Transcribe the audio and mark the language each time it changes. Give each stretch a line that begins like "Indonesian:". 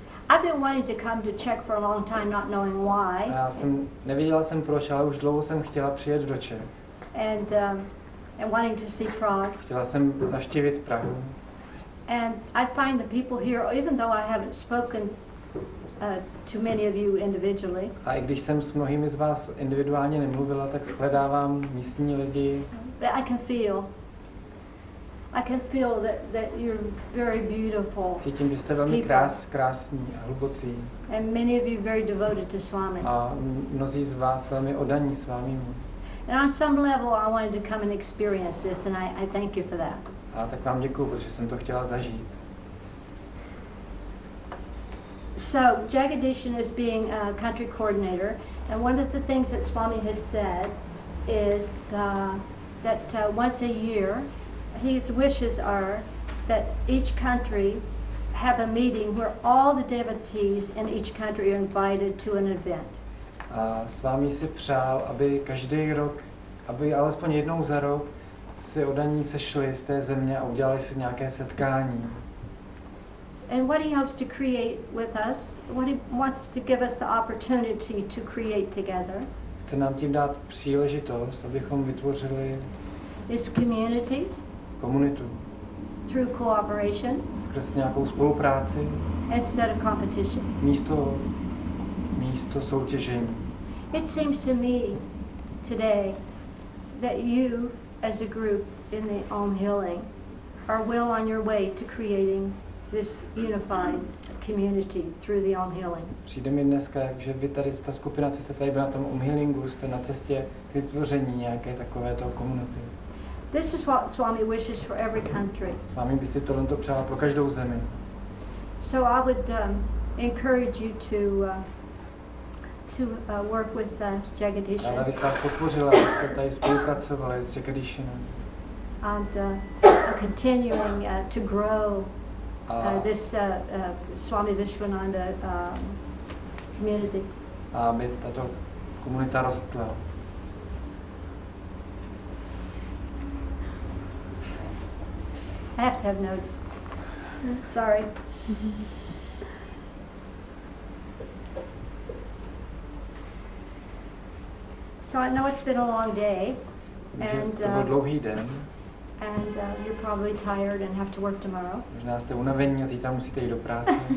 English: I've been wanting to come to Czech for a long time, not knowing why.
Czech: Nevěděla jsem proč, ale už dlouho jsem chtěla přijet do Čech.
English: And wanting to see Prague.
Czech: Chtěla jsem navštívit Prahu.
English: And I find the people here, even though I haven't spoken to many of you individually.
Czech: A i když jsem s mnohými z vás individuálně nemluvila, tak shledávám místní lidi.
English: That I can feel. I can feel that you're very beautiful.
Czech: Cítím, že jste velmi
English: People.
Czech: krásní a hlubocí.
English: And many of you very devoted to Swami.
Czech: A mnozí z vás velmi oddaní Svámimu.
English: And on some level I wanted to come and experience this, and I thank you for that.
Czech: A tak vám děkuju, protože jsem to chtěla zažít.
English: So Jagadish is being a country coordinator, and one of the things that Swami has said is that once a year, his wishes are that each country have a meeting where all the devotees in each country are invited to an event.
Czech: A Svámi si přál, aby každý rok, aby alespoň jednou za rok si oddaní sešli z té země a udělali si nějaké setkání.
English: And what he hopes to create with us, what he wants to give us the opportunity to create together,
Czech: Chce nám tím dát příležitost, abychom vytvořili
English: is community
Czech: komunitu
English: through cooperation
Czech: skrz nějakou spolupráci
English: instead of competition.
Czech: místo soutěžení.
English: It seems to me today that you as a group in the Om Healing are well on your way to creating this unified community through the Om Healing.
Czech: Přijde mi dneska, že vy tady, ta skupina, co jste tady byla na tom Om Healingu, jste na cestě k vytvoření nějaké takovéto komunity.
English: This is what Swami wishes for every country.
Czech: S vámi by si tohle přála pro každou zemi.
English: So I would encourage you to work with Jagadish
Czech: Ráda bych vás podpořila, abyste tady spolupracovali s Jagadishinem.
English: and continuing to grow this Swami Vishwananda community.
Czech: A aby tato komunita rostla.
English: I have to have notes. Sorry. So I know it's been a long day,
Czech: Že
English: and
Czech: to byl dlouhý den,
English: you're probably tired and have to work tomorrow.
Czech: možná jste unavení a zítra musíte jít do práce.